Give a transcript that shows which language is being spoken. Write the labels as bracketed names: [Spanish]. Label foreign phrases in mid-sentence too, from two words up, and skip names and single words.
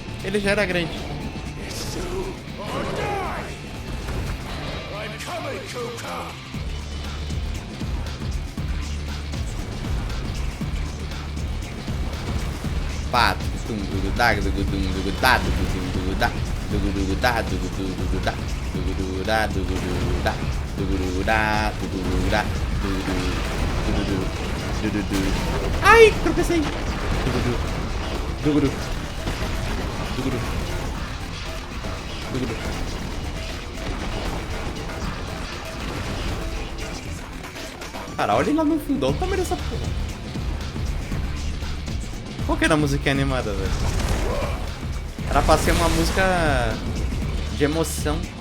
[Portuguese] Ele já era grande. [English] It's do or die! I'm coming, Kuka! Pá, dugudá, dugudá, dugudá, dugudá, dugudá, dugudá, dugudá, dugudá, dugudá, dugudá. [Portuguese] Ai, tropecei. Dugudu, dugudu, dugudu, dugudu. Cara, olha lá no fundo, olha o tamanho dessa porra. Qual que era a música animada, velho? Era pra ser uma música de emoção.